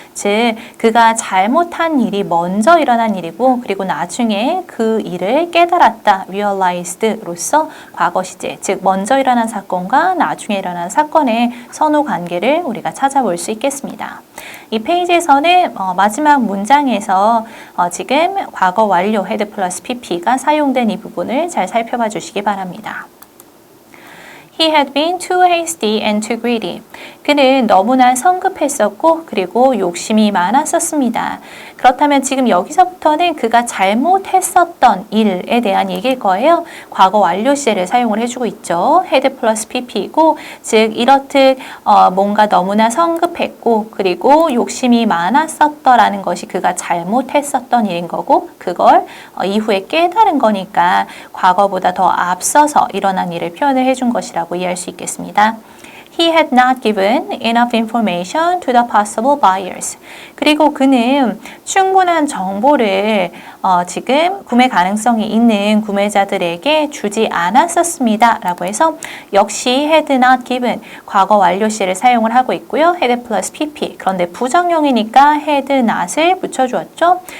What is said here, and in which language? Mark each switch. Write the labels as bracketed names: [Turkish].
[Korean] 즉 그가 잘못한 일이 먼저 일어난 일이고 그리고 나중에 그 일을 깨달았다, realized로서 과거 시제, 즉 먼저 일어난 사건과 나중에 일어난 사건의 선후 관계를 우리가 찾아볼 수 있겠습니다. 이 페이지에서는 마지막 문장에서 지금 과거 완료 had 플러스 pp가 사용된 이 부분을 잘 살펴봐 주시기 바랍니다. [English] He had been too hasty and too greedy. [Korean] 그는 너무나 성급했었고 그리고 욕심이 많았었습니다. 그렇다면 지금 여기서부터는 그가 잘못했었던 일에 대한 얘기일 거예요. 과거 완료 시제를 사용을 해주고 있죠. had 플러스 pp이고 즉 이렇듯 뭔가 너무나 성급했고 그리고 욕심이 많았었더라는 것이 그가 잘못했었던 일인 거고 그걸 이후에 깨달은 거니까 과거보다 더 앞서서 일어난 일을 표현을 해준 것이라고 이해할 수 있겠습니다. [English] He had not given enough information to the possible buyers. [Korean] 그리고 그는 충분한 정보를 지금 구매 가능성이 있는 구매자들에게 주지 않았었습니다. 라고 해서 역시 [English] had not given [Korean] 과거 완료 시를 사용을 하고 있고요. had 플러스 pp. 그런데 부정형이니까 had not을 붙여주었죠.